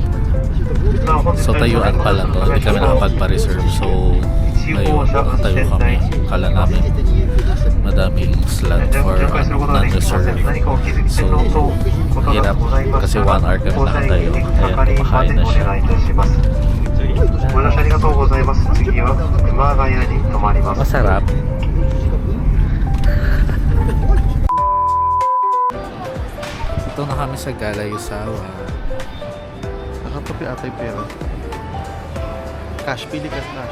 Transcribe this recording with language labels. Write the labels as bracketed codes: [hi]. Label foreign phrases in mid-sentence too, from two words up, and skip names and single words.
[tl] So tayuan pala to. Hindi kami nakapagpa-reserve. So ngayon tayo kami. Kala namin madaming slot [en] for non-reserve. [tl] So hirap kasi 1 hour kami nakatayo. Ayan, kumakain na siya. [ja] ご乗車ありがとうございます。次は熊谷に停まります。 [tl] Masarap. Ito na kami sa Gala Yuzawa. Nakatabi ata yung pera. Cash, pili ka cash.